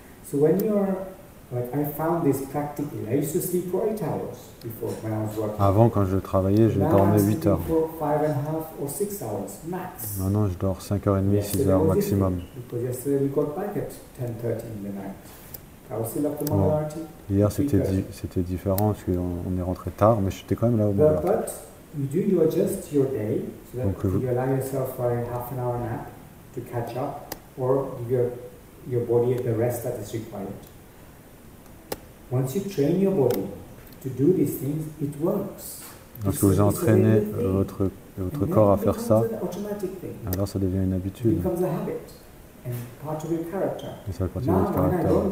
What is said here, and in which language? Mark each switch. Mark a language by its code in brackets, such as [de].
[en] So when you are I found this practically. I used to sleep for 8 hours before when I was working. [fr] Avant, quand je travaillais, je dormais 8 heures. [en] 5.5 or 6 hours max. [fr] Maintenant, je dors 5h30, 6 heures maximum. [en] Because yesterday we got back at 10:30 in the night. I was still up to Mangalarti. [fr] Hier, c'était différent parce qu'on est rentré tard, mais j'étais quand même là au Mangalarti. [en] But you adjust your day so that you allow yourself for a half an hour nap to catch up, or give your body the rest that is required. Once you train your body to do these things, it works. [fr] Lorsque vous entraînez votre corps à faire ça, alors ça devient une habitude. Et ça continue votre caractère.